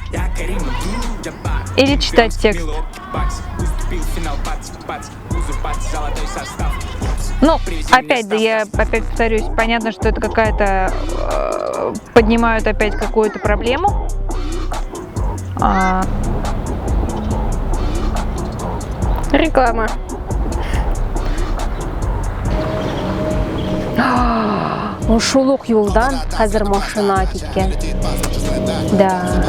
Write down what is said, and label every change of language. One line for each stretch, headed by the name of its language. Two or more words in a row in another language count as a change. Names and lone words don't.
Russian: Или читать текст. Ну, опять, да, я опять повторюсь, понятно, что это какая-то... поднимают опять какую-то проблему. Реклама.
Tatar: Шул ук юлдан хәзер машина киткән.
Russian: Да.